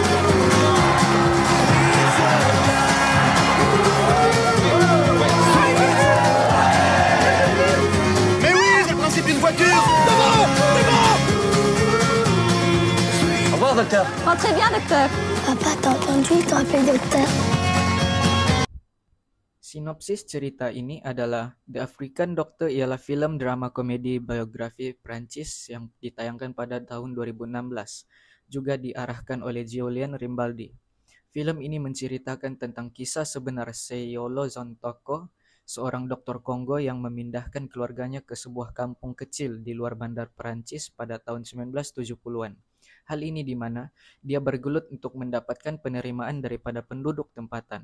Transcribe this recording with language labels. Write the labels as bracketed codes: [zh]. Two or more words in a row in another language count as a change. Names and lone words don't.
[fr] Mais oui, c'est le principe d'une voiture. Au revoir, docteur. Rentrez bien, docteur. Papa, t'as entendu? Il te rappelle docteur. [ms] Sinopsis cerita ini adalah The African Doctor ialah film drama komedi biografi Prancis yang ditayangkan pada tahun 2016, juga diarahkan oleh Julien Rambaldi. Film ini menceritakan tentang kisah sebenar Seyolo Zontoko, seorang dokter Kongo yang memindahkan keluarganya ke sebuah kampung kecil di luar bandar Perancis pada tahun 1970-an. Hal ini di mana dia bergelut untuk mendapatkan penerimaan daripada penduduk tempatan.